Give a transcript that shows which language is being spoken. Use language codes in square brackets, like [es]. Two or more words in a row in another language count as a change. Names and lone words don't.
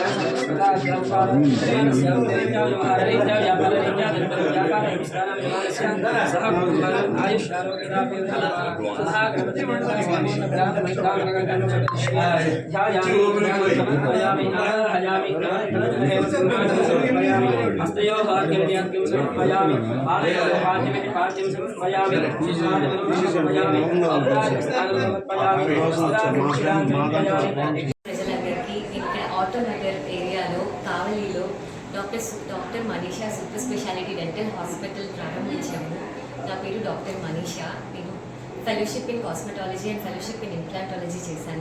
[sa] व्यापारसंस्थानां यजमानस्य सह कुटुम्बानाम् हस्तयोः अर्घ्यं समर्पयामि पादयोः पाद्यमिति पाद्यं समर्पयामि समर्पयामि [te] ప్రజలందరికీ ఇక్కడ ఆటోనగర్ ఏరియాలో కావలిలో డాక్టర్ మనీషా [en] super speciality dental hospital [te] ప్రారంభించాము. నా పేరు డాక్టర్ మనీషా. నేను [en] fellowship in cosmetology and fellowship in implantology [te] చేశాను.